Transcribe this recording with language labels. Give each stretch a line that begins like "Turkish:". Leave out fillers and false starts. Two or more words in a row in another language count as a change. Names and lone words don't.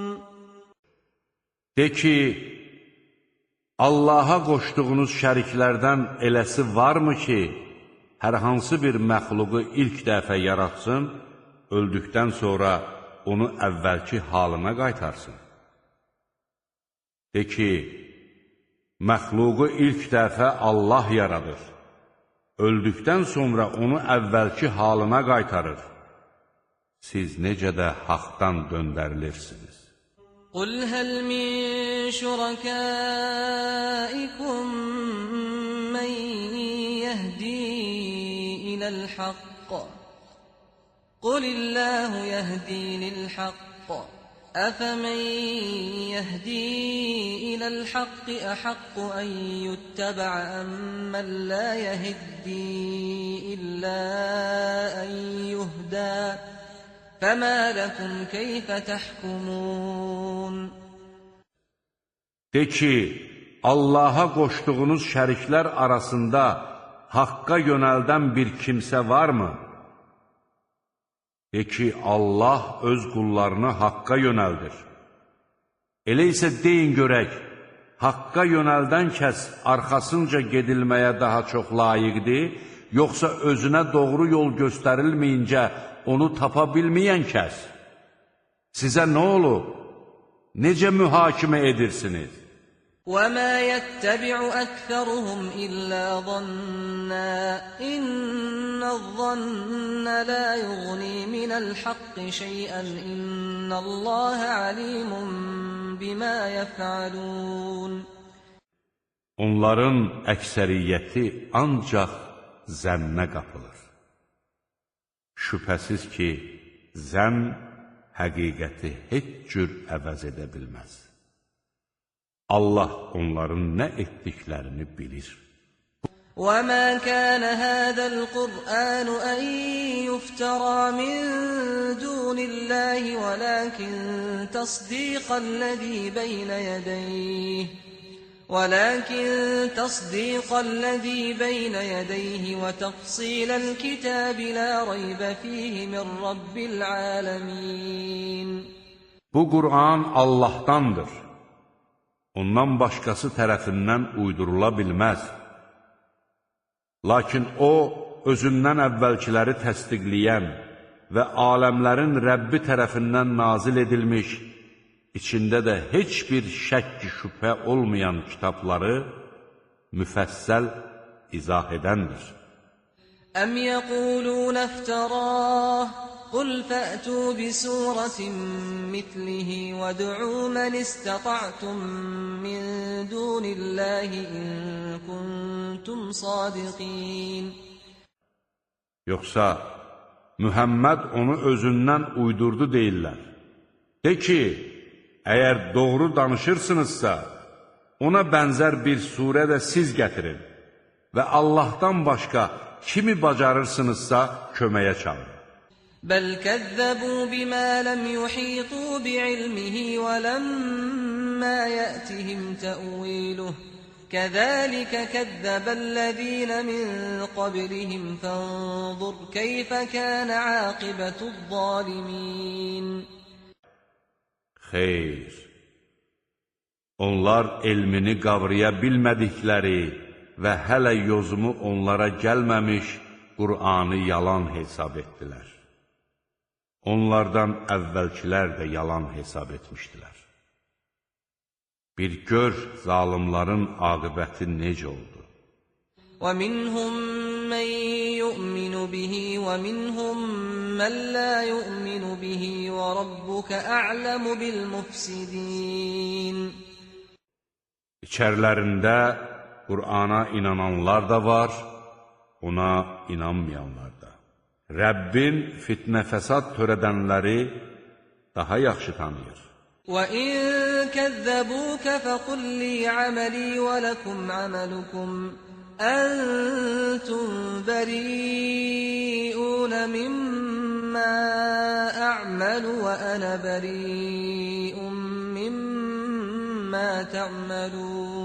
Azerbaijani: De ki, Allaha qoşduğunuz şəriklərdən eləsi varmı ki, hər hansı bir məxluqu ilk dəfə yaratsın, öldükdən sonra onu əvvəlki halına qaytarsın? De ki, məxluqu ilk dəfə Allah yaradır, öldükdən sonra onu əvvəlki halına qaytarır. Siz necə də haqdan döndərilirsiniz?
Arabic: قُلْ هَلْ مِنْ شُرَكَائِكُمْ مَنْ يَهْدِي إِلَى الْحَقِّ قُلِ اللّٰهُ يَهْدِي لِلْحَقِّ أَفَمَنْ يَهْدِي إِلَى الْحَقِّ أَحَقُّ أَنْ يُتَّبَعَ أَمَّنْ لَا يَهِدِّي إِلَّا أَنْ يُهْدَى فَمَا لَكُمْ كَيْفَ تَحْكُمُونَ
Azerbaijani: De ki, Allaha qoşduğunuz şəriklər arasında haqqa yönəldən bir kimsə varmı? De ki, Allah öz qullarını haqqa yönəldir. Elə isə deyin görək, haqqa yönəldən kəs arxasınca gedilməyə daha çox layiqdir, yoxsa özünə doğru yol göstərilməyincə onu tapa bilməyən kəs? Sizə nə olub? Necə mühakimə edirsiniz?
Arabic: وَمَا يَتَّبِعُ أَكْثَرُهُمْ إِلَّا ظَنًّا إِنَّ الظَّنَّ لَا يُغْنِي مِنَ الْحَقِّ شَيْئًا إِنَّ اللّٰهَ عَلِيمٌ بِمَا يَفْعَلُونَ
Azerbaijani: Onların əksəriyyəti ancaq zənnə qapılır. Şübhəsiz ki, zənn həqiqəti heç cür əvəz edə bilməz. Allah onların nə etdiklərini bilir.
Arabic: وَمَا كَانَ هَذَا الْقُرْآنُ أَنْ يُفْتَرَى مِنْ دُونِ اللَّهِ وَلَكِنْ تَصْدِيقَ الَّذِي بَيْنَ يَدَيْهِ وَتَفْصِيلَ الْكِتَابِ لَا رَيْبَ فِيهِ مِنْ رَبِّ الْعَالَمِينَ
Azerbaijani: Bu Qur'an Allahdandır. Ondan başqası tərəfindən uydurula bilməz. Lakin o, özündən əvvəlkiləri təsdiqləyən və aləmlərin Rəbbi tərəfindən nazil edilmiş, içində də heç bir şəkk şübhə olmayan kitabları müfəssəl izah edəndir.
Arabic: أَمْ يَقُولُونَ افْتَرَاهُ قُلْ فَأْتُوا بِسُورَةٍ مِثْلِهِ وَادْعُوا مَنِ اسْتَطَعْتُم مِّن دُونِ اللَّهِ إِن كُنتُمْ صَادِقِينَ
Azerbaijani: Yoxsa Mühəmməd onu özündən uydurdu deyirlər. De ki, əgər doğru danışırsınızsa, ona bənzər bir surə də siz gətirin və Allahdan başqa kimi bacarırsınızsa köməyə çağırın.
Arabic: بَلْ كَذَّبُوا بِمَا لَمْ يُحِيطُوا بِعِلْمِهِ وَلَمَّا يَأْتِهِمْ تَأْوِيلُهُ كَذَلِكَ كَذَّبَ الَّذِينَ مِنْ قَبْلِهِمْ فَانظُرْ كَيْفَ كَانَ عَاقِبَةُ الظَّالِمِينَ
Azerbaijani: Xeyr, onlar elmini qavraya bilmədikləri və hələ yozumu onlara gəlməmiş Qur'anı yalan hesab etdilər. onlardan əvvəlkilər də yalan hesab etmişdilər. Bir gör zalimların aqibəti necə oldu.
Arabic: وَمِنْهُمْ مَنْ يُؤْمِنُ بِهِ وَمِنْهُمْ مَنْ لَا يُؤْمِنُ بِهِ وَرَبُّكَ أَعْلَمُ بِالْمُفْسِدِينَ
Azerbaijani: İçərlərində Qur'ana inananlar da var, ona inanmayanlar da. Rəbbin fitnə fəsad törədənləri daha yaxşı tanıyır.
Arabic: وَإِنْ كَذَّبُوكَ فَقُلْ لِي عَمَلِي وَلَكُمْ عَمَلُكُمْ أَنْتُمْ بَرِيئُونَ مِمَّا أَعْمَلُ وَأَنَا بَرِيءٌ مِمَّا تَعْمَلُونَ